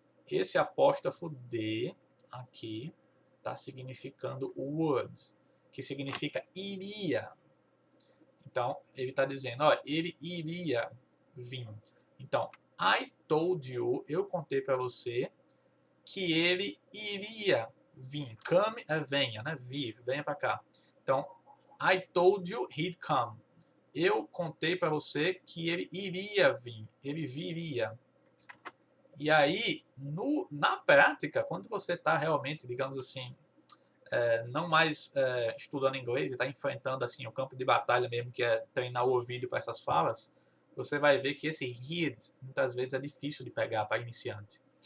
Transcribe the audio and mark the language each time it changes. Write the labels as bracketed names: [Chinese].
[Portuguese] Esse apóstrofo D aqui está significando would, que significa iria. Então, ele está dizendo, ó, ele iria vir. Então, [English] I told you, [Portuguese] eu contei para você que ele iria vir. Come é venha, né? Vir, venha para cá. [English] Então, I told you he'd come. [Portuguese] Eu contei para você que ele iria vir, ele viria. E aí, na prática, quando você está realmente, digamos assim, não mais estudando inglês e está enfrentando assim o campo de batalha mesmo, que é treinar o ouvido para essas falas, você vai ver que esse he'd, muitas vezes, é difícil de pegar para iniciante.